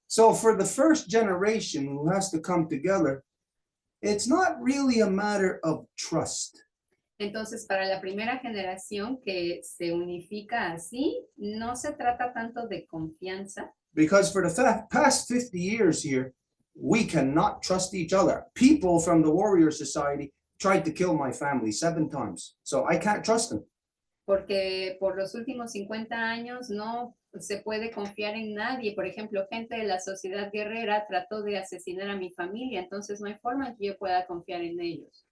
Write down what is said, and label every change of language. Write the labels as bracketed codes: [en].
[en] So for the first generation who has to come together, it's not really a matter of trust. [es] Entonces, para la primera generación que se unifica así, no se trata tanto de confianza. [en] Because for the past 50 years here, we cannot trust each other. People from the warrior society tried to kill my family 7 times. So I can't trust them. [es] Porque por los últimos 50 años no se puede confiar en nadie. Por ejemplo, gente de la sociedad guerrera trató de asesinar a mi familia. Entonces no hay forma en que yo pueda confiar en ellos.